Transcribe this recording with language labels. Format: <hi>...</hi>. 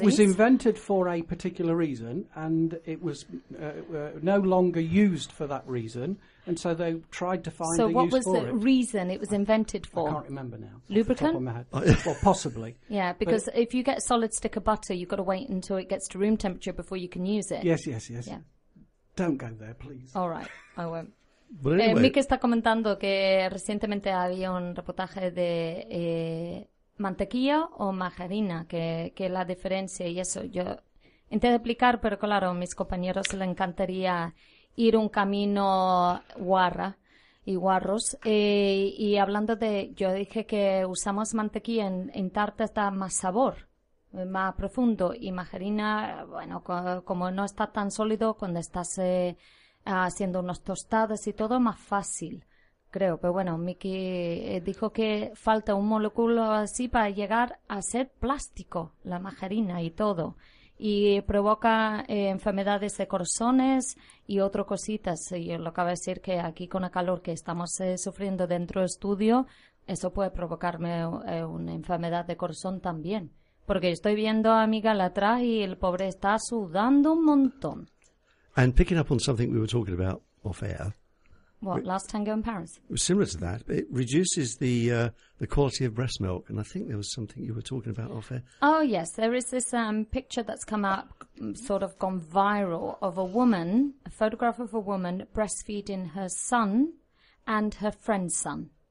<en>It was invented for a particular reason, and it was no longer used for that reason. And so they tried to find a use for it. So what was the reason it was invented for? I can't remember now. Lubricant? Well, possibly. Yeah, because if you get a solid stick of butter, you've got to wait until it gets to room temperature before you can use it. Yes. Yeah. Don't go there, please. All right, I won't. But anyway.</en> <es>Mike está comentando que recientemente había un reportaje de mantequilla o margarina, que la diferencia y eso. Yo intenté explicar, pero claro, a mis compañeros les encantaría... ir un camino guarra y guarros. Y hablando de... Yo dije que usamos mantequilla en tartas, da más sabor, más profundo. Y margarina, bueno, como no está tan sólido, cuando estás haciendo unos tostados y todo, más fácil, creo. Pero bueno, Miki dijo que falta un molécula así para llegar a ser plástico, la margarina y todo. Y provoca enfermedades de corazones y otras cositas. Y yo lo acabo de decir que aquí con el calor que estamos sufriendo dentro del estudio, eso puede provocarme una enfermedad de corazón también. Porque estoy viendo a mi gala atrás y el pobre está sudando un montón.</es> <en>And picking up on something we were talking about off air. What, last tango in Paris? Similar to that. It reduces the quality of breast milk. And I think there was something you were talking about off air. Oh, yes. There is this picture that's come up, sort of gone viral, of a woman, a photograph of a woman breastfeeding her son and her friend's son.</en>